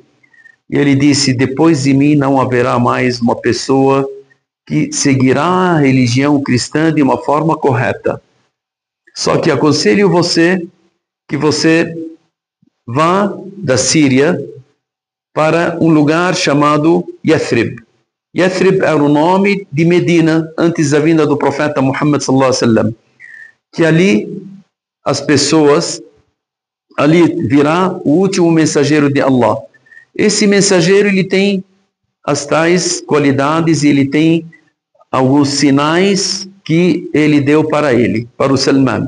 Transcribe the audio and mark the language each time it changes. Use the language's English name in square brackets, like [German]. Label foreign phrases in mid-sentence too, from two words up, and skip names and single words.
[Portuguese] E ele disse: depois de mim não haverá mais uma pessoa que seguirá a religião cristã de uma forma correta. Só que aconselho você que você vá da Síria para um lugar chamado Yathrib. Yathrib era o nome de Medina antes da vinda do profeta Muhammad [Arabic] صلى الله عليه وسلم. [Portuguese] Que ali as pessoas, ali virá o último mensageiro de Allah. Esse mensageiro, ele tem as tais qualidades e ele tem alguns sinais que ele deu para ele, para o Salman.